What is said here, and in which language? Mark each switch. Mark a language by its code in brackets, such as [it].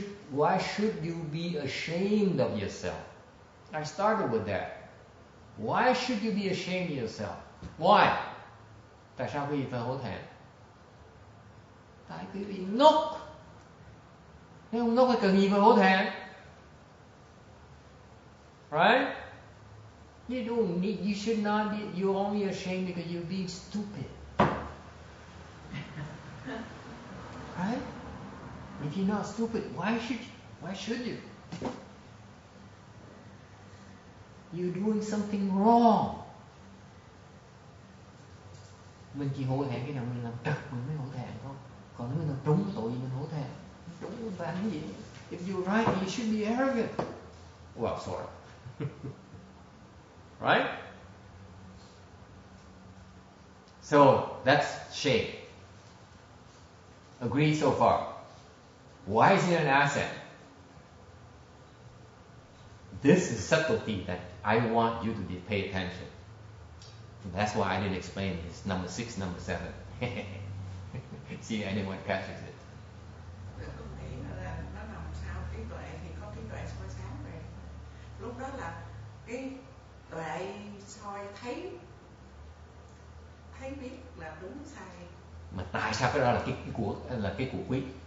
[en] Why should you be ashamed of yourself? I started with that. Why should you be ashamed of yourself? Why? [vi] Tại sao quý vị phải hổ thẹn? Tại quý vị ngốc. Nếu không ngốc thì cần gì phải hổ thẹn? [en] Right? You should not be, you're only ashamed because you're being stupid. Right? If you're not stupid, why should you? You're doing something wrong. [vi] Mình chỉ hổ thẹn cái nào mình làm trật mình mới hổ thẹn thôi. Còn nếu mình làm trúng tội gì mình hổ thẹn? Trúng mình phải cái gì? [en] If you're right, you should be arrogant. Well, sorry. Right? So that's shame. Agree so far? Why is it an asset? This is subtlety that I want you to pay attention. That's why I didn't explain this. Number 6, number 7. See if anyone catches it. [vi] Tôi nghĩ là nó nằm sau trí tuệ thì có trí tuệ soi sáng về. Lúc đó là cái tuệ soi thấy biết là đúng sai. Mà tại sao cái đó là cái của quý?